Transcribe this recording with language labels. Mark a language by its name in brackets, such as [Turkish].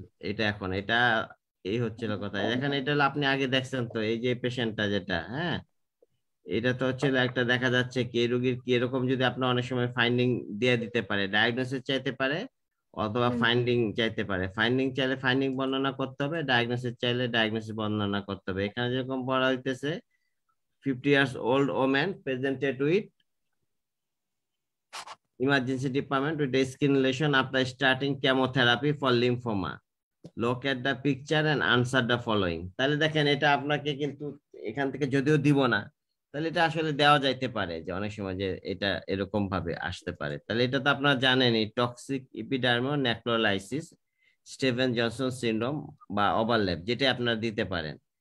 [Bangla] এটা এখন এটা এই হচ্ছিল কথা। এখানে এটা হলো আপনি আগে দেখছেন তো, এই যে পেশেন্টটা যেটা, হ্যাঁ এটা তো হচ্ছিল একটা, দেখা যাচ্ছে কি রোগীর কি এরকম, যদি আপনি অনেক সময় ফাইন্ডিং দিয়ে দিতে পারে, ডায়াগনোসিস চাইতে পারে অথবা ফাইন্ডিং চাইতে পারে। ফাইন্ডিং চাইলে ফাইন্ডিং বর্ণনা করতে হবে, ডায়াগনোসিস চাইলে ডায়াগনোসিস বর্ণনা করতে হবে। এখানে যেরকম বলা হইতেছে [English] 50 years old woman presented with emergency department with the skin lesion after starting chemotherapy for lymphoma. Look at the picture and answer the following. [Bangla] তাহলে দেখেন এটা আপনাকে কিন্তু এখান থেকে যদিও দিব না, তাহলে এটা আসলে দেওয়া যাইতে পারে যে অনেক সময় যে এটা এরকম ভাবে আসতে পারে। তাহলে এটা তো আপনারা জানেনই, toxic epidermal নেক্রোলাইসিস, Steven Johnson syndrome বা ওভারল্যাপ, যেটা আপনারা দিতে পারেন।